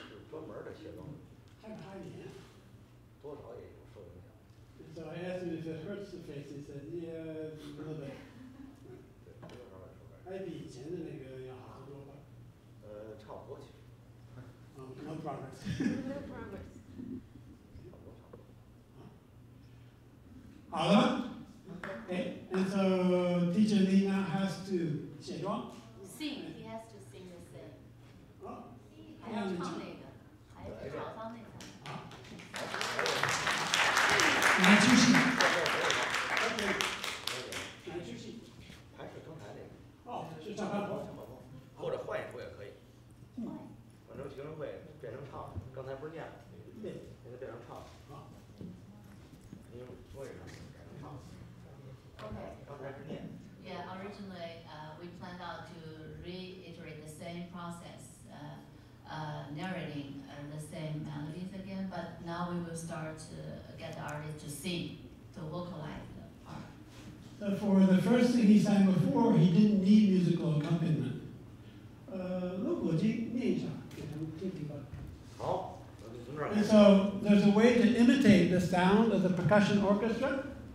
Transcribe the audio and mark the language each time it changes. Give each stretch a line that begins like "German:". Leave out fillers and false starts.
Chinese: 专门的卸妆，多少也有受影响。
English: So I asked him if it hurts the face. He said, yeah, a little bit.
Chinese: 对，多少来说。还比以前的那个要好得多吧？差不多其实。
English: No progress. No progress.
Chinese: 差不多。好了
English: Okay, and so teacher Lee now has to
Chinese: 卸妆。
English: Sing, he has to sing the same.
Chinese: 好，还要唱那个，还有曹操那个。来继续。
English: OK，
Chinese: 来继续。还是刚才那个。哦，是上班活。或者换一首也可以。反正学生会变成唱，刚才不是念了？对，现在变成唱。好。因为说一声改成唱。
English: Okay.
Chinese: 刚才是念。
English: Yeah, originally we planned out to reiterate the same process, narrating the same melodies again, but now we will start to get the artist to sing, to vocalize the part. So for the first thing he sang before, he didn't need musical accompaniment.
Chinese: 陆国金念一下，给他们听听吧。好，那就从这儿
English: And so there's a way to imitate the sound of the percussion orchestra.